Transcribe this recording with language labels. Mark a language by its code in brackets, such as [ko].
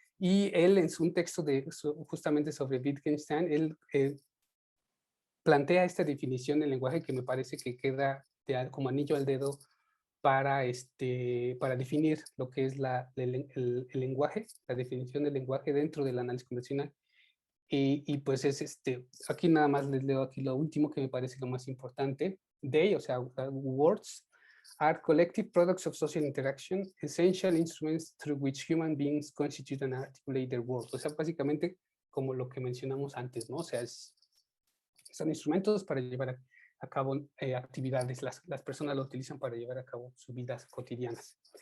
[es] Y él, en un texto justamente sobre Wittgenstein, él plantea esta definición del lenguaje que me parece que queda como anillo al dedo para definir lo que es el lenguaje, la definición del lenguaje dentro del análisis convencional. Pues aquí nada más les leo aquí lo último que me parece lo más importante. [en] They, [es] o sea, [en] words, are collective products of social interaction, essential instruments through which human beings constitute and articulate their world. [es] O sea, básicamente como lo que mencionamos antes, ¿no? O sea, son instrumentos para llevar a cabo actividades, las personas lo utilizan para llevar a cabo sus vidas cotidianas.